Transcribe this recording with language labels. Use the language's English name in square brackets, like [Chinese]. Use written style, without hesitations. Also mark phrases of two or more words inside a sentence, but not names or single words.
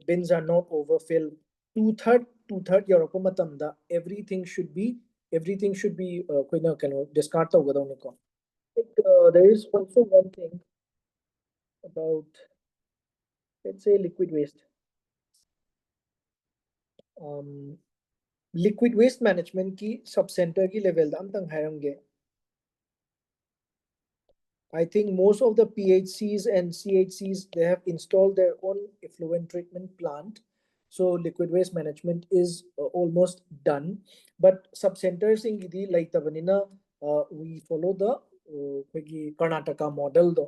[English] Bins are not overfilled. Two-third everything should be discard. There is also one thing about, let's say, liquid waste. Liquid waste management [Manipuri] ki subcenter ki level da amtang harange. [English] I think most of the PHCs and CHCs, they have installed their own effluent treatment plant. So liquid waste management is almost done. But sub-centers in Gidi, like the Vanina, we follow the Karnataka model though.